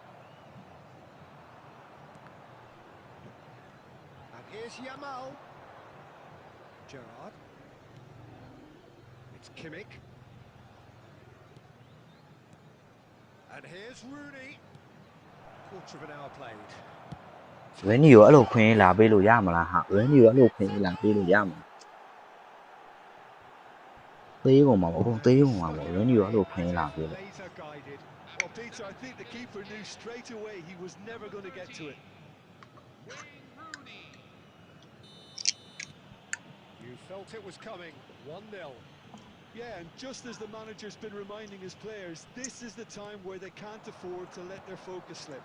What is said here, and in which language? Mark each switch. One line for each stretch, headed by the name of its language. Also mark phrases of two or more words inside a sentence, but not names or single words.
English: And here's Yamal. Gerrard. It's Kimmich. And here's Rooney. Quarter of an hour played. When you
Burmese: အဲ့လိုခွင်းလာပေးလို့ရမလားဟာ
English: When you
Burmese: အဲ့လိုခွင်းလာပေးလို့ရမလားသေးကုန်မှာပေါ့အခုသေးကုန်မှာပေါ့
English: When you
Burmese: အဲ့လိုခွင်းလာပေးလို့
English: Laser guided. Well, Peter, I think the keeper knew straight away he was never going to get to it. You felt it was coming. 1-0. Yeah, and just as the manager's been reminding his players, this is the time where they can't afford to let their focus slip.